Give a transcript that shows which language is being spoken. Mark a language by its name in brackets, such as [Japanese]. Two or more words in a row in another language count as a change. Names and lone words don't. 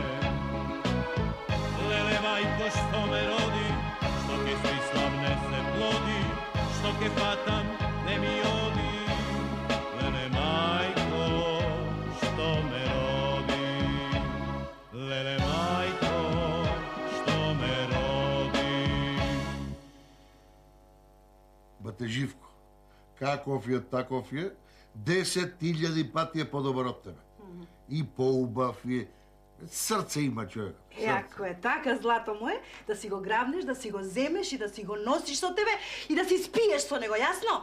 [Macedonian] Леле мајко што ме роди, што ќе сви славне се плоди, што ќе фатам не ми оди. Леле мајко што ме роди, леле мајко што ме роди. [Bulgarian] Bate Живко, каков е, таков е, 10.000 пати е по-добър от тебе. И по-убав е. Сърце има човек. [Macedonian] Ако е така, злато мое, да си го грабнеш, да си го земеш и да си го носиш со тебе и да си спиеш со него, јасно?